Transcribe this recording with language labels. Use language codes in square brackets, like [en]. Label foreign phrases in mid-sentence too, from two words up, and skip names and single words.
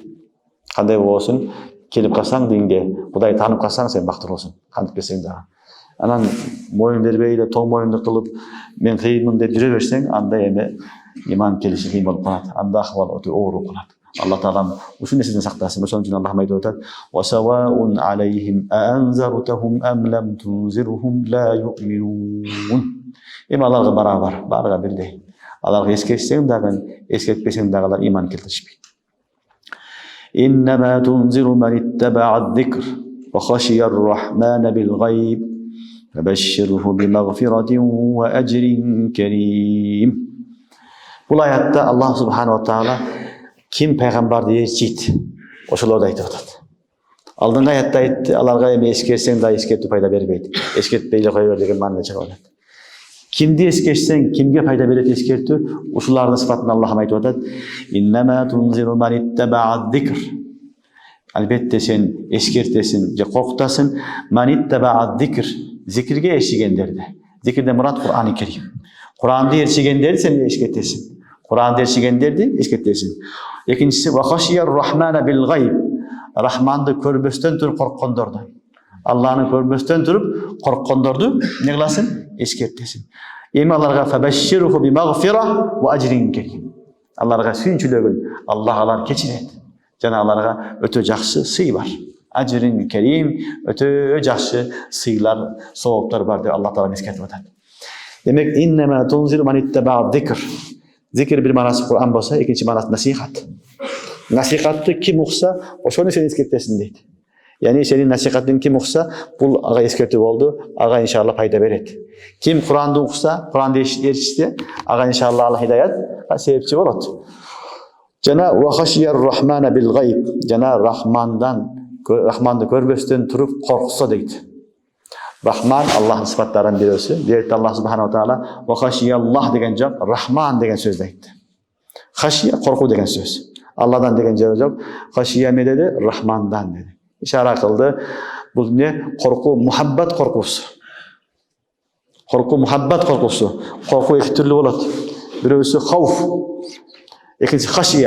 [ky] Кандай болсун, келип калсаң динге, Кудай таанып калсаң сен бактылуусуң. Кантип келсең дагы. Анан моюн бербей эле тоң моюнду кылып, мен кыйынмын деп жүрө берсең, анда эми иман келиши кыйын болуп калат. Анда акыбал өтө оор болуп калат. Аллах таалам ушул нерседен сактасын. Ошон үчүн Аллах айтып атат: [ar] "وسواء عليهم أأنذرتهم أم لم تنذرهم لا يؤمنون". [ky] Эми аларга барабар, баарыга бирдей. Аларга эскертсең дагы, эскертпесең дагы алар иман келтиришпейт. [ar] "إنما تنذر من اتبع الذكر وخشي الرحمن بالغيب فبشره بمغفرة وأجر كريم". [ky] Бул аятта Аллах [ar] سبحانه وتعالى [ky] ким пайгамбарды ээрчийт, ошолорду айтып атат. Алдыңғы аятта айтты, аларга эми эскерсең да эскертүү пайда бербейт. Эскертпей эле кое бер деген мааниде чыгып атат. Кимди эскертсең, кимге пайда берет эскертүү? Ушулардын сыпатын Аллах айтып атат. [ar] إنما تنذر من اتبع الذكر. [ky] Албетте сен эскертесиң же коркутасың [ar] من اتبع الذكر. [ky] Зикирге ээрчигендерди. Зикирден мурат Кур'ан-ы Керим. Куранды ээрчигендерди сен эскертесиң. Куранды ээрчигендерди эскертесиң. Экинчиси [ar] وخشي الرحمن بالغيب. [ky] Рахманды көрбөстөн туруп корккондорду. Алланы көрбөстөн туруп корккондорду эмне кыласың? Эскертесиң. Эми аларга [ar] فبشره بمغفرة وأجر كريم. [ky] Аларга сүйүнчүлөгүн Аллах алар кечирет. Жана аларга өтө жакшы сый бар. [ar] أجر كريم, [ky] өтө жакшы сыйлар, сооптор бар деп Аллах таала эскертип атат. [ar] Демек إنما تنذر من اتبع الذكر. [ky] Зикир бир маанасы Кур'ан болсо, экинчи маанасы насихат. Насихатты ким укса, ошону сен эскертесиң дейт. Яни сенин насихатың ким укса, бул ага эскертүү болду, ага иншалла пайда берет. Ким Куранды укса, Куранды ээрчитсе, ага иншалла Аллах хидаят себепчи болот. [ar] Жана وخشي الرحمن بالغيب. [ky] Жана Рахманды көрбөстөн туруп коркса дейт. Рахман Аллахтын сыпаттарынан бирөөсү. Бирде Аллах [ar] سبحانه تعالى وخشي الله [ky] деген жок, Рахман деген сөздү айтты. Хашия коркуу деген сөз. Алладан деген жери жок. Хашия эмне деди? Рахмандан деди. Ишара кылды. Бул эмне? Коркуу, мухаббат коркуусу. Коркуу, мухаббат коркуусу. Коркуу эки түрлүү болот. Бирөөсү хауф, экинчиси хашия.